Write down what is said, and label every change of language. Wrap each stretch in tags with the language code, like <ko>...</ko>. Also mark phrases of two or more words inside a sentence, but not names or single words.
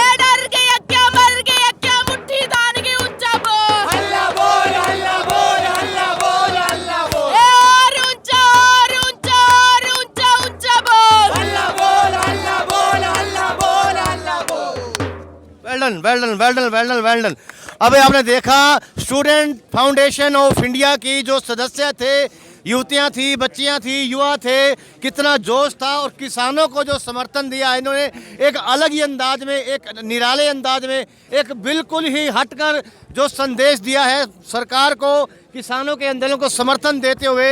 <hi>ए डर गया क्या मर गया क्या मुट्ठी दान की ऊंचा बोल हल्ला बोल हल्ला बोल हल्ला बोल हल्ला बोल ए और ऊंचा और ऊंचा और ऊंचा ऊंचा बोल हल्ला बोल हल्ला बोल हल्ला बोल हल्ला बोल।</hi> <en>well done well done well done well done well done.</en> <hi>अभी आपने देखा स्टूडेंट फाउंडेशन ऑफ इंडिया की जो सदस्य थे, युवतियां थी, बच्चियां थी, युवा थे, कितना जोश था और किसानों को जो समर्थन दिया इन्होंने एक अलग ही अंदाज में, एक निराले अंदाज में, एक बिल्कुल ही हटकर जो संदेश दिया है सरकार को, किसानों के आंदोलन को समर्थन देते हुए।</hi>